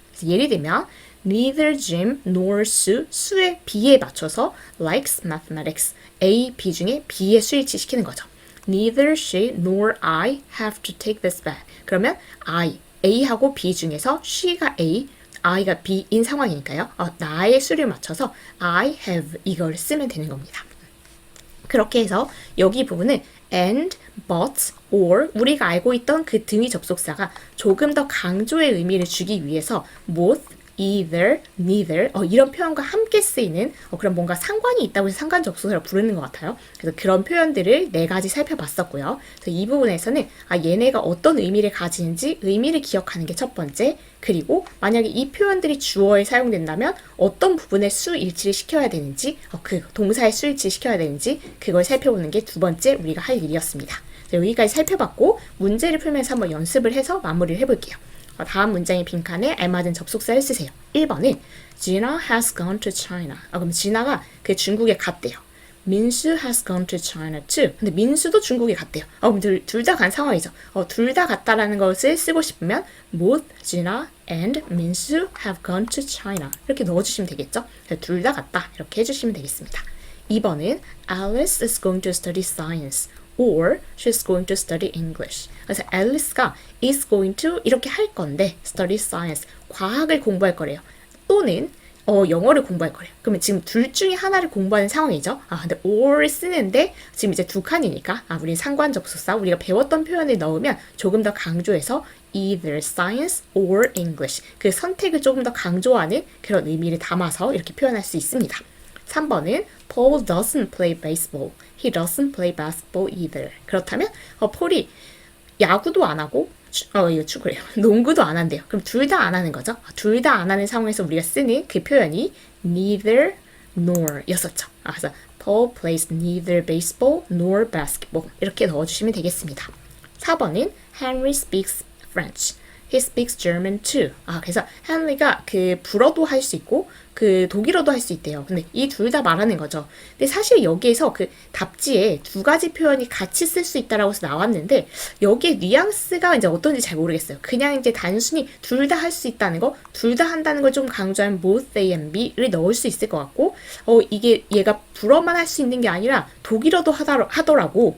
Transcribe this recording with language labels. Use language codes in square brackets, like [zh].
[ko] 그래서 예를 들면 [en] neither Jim nor Sue, [ko] 수의 B에 맞춰서 [en] likes mathematics. [ko] A, B 중에 B의 수일치 시키는 거죠. [en] Neither she nor I have to take this back. [ko] 그러면 A하고 B 중에서 she가 A, I가 B인 상황이니까요. 나의 수를 맞춰서 I have 이걸 쓰면 되는 겁니다. 그렇게 해서 여기 부분은 and, but, or 우리가 알고 있던 그 등위 접속사가 조금 더 강조의 의미를 주기 위해서 both, either, neither 이런 표현과 함께 쓰이는 그런 뭔가 상관이 있다고 해서 상관 접속사를 부르는 것 같아요. 그래서 그런 표현들을 4가지 살펴봤었고요. 그래서 이 부분에서는 얘네가 어떤 의미를 가지는지 의미를 기억하는 게 첫 번째, 그리고 만약에 이 표현들이 주어에 사용된다면 어떤 부분에 수일치를 시켜야 되는지, 그 동사의 수일치를 시켜야 되는지 그걸 살펴보는 게 두 번째 우리가 할 일이었습니다. 여기까지 살펴봤고 문제를 풀면서 한번 연습을 해서 마무리를 해볼게요. 다음 문장의 빈칸에 알맞은 접속사를 쓰세요. [en] 1번은 Gina has gone to China. [ko] 그럼 지나가 그 중국에 갔대요. [en] 민수 has gone to China too. [ko] 근데 민수도 중국에 갔대요. 그럼 둘 다 간 상황이죠. 둘 다 갔다라는 것을 쓰고 싶으면 [en] both Gina and 민수 have gone to China. [ko] 이렇게 넣어주시면 되겠죠. 둘 다 갔다. 이렇게 해주시면 되겠습니다. [en] 2번은 Alice is going to study science. or she's going to study English. [ko] 그래서 앨리스가 [en] is going to [ko] 이렇게 할 건데 [en] study science, [ko] 과학을 공부할 거래요. 또는 영어를 공부할 거래요. 그러면 지금 둘 중에 하나를 공부하는 상황이죠. 근데 or를 쓰는데 지금 이제 두 칸이니까 우리 상관 접속사 우리가 배웠던 표현을 넣으면 조금 더 강조해서 [en] either science or English [ko] 그 선택을 조금 더 강조하는 그런 의미를 담아서 이렇게 표현할 수 있습니다. [en] 3번은 Paul doesn't play baseball. He doesn't play basketball either. [ko] 그렇다면 폴이 야구도 안 하고 이거 축구래요. 농구도 안 한대요. 그럼 둘 다 안 하는 거죠. 둘 다 안 하는 상황에서 우리가 쓰는 그 표현이 [en] neither nor [ko] 였었죠. [en] 그래서 Paul plays neither baseball nor basketball. [ko] 이렇게 넣어주시면 되겠습니다. [en] 4번은 Henry speaks French. He speaks German too. [ko] 그래서 헨리가 그 불어도 할 수 있고 그 독일어도 할 수 있대요. 근데 이 둘 다 말하는 거죠. 근데 사실 여기에서 그 답지에 두 가지 표현이 같이 쓸 수 있다라고 해서 나왔는데 여기에 뉘앙스가 이제 어떤지 잘 모르겠어요. 그냥 이제 단순히 둘 다 할 수 있다는 거, 둘 다 한다는 걸 좀 강조한 [en] both A and B [ko] 를 넣을 수 있을 것 같고 이게 얘가 불어만 할 수 있는 게 아니라 독일어도 하더라고.